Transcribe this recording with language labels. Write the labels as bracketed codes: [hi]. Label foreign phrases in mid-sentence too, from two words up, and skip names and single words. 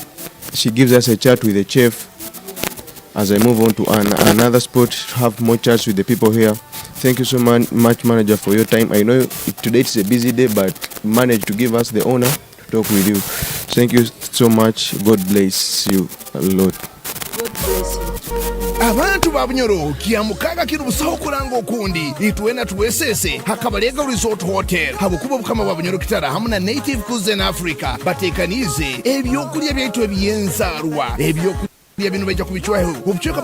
[en] She gives us a chat with the chef as I move on to another spot to have more chats with the people here. Thank you so much, manager, for your time. I know today it's a busy day, but managed to give us the honor to talk with you. Thank you so much. God bless you a lot. God bless you. [nyo] Abantu ba Bunyoro kiamukaga kirubusaho kuranga okundi itwena tuwesese HAKABALEGA Resort Hotel habukuba bukama ba Bunyoro kitara hamuna Native Cuisine Africa batekanize ebyokulya byaitu ebyenzarwa ebyokulya bino bajja kubichwaho obucheka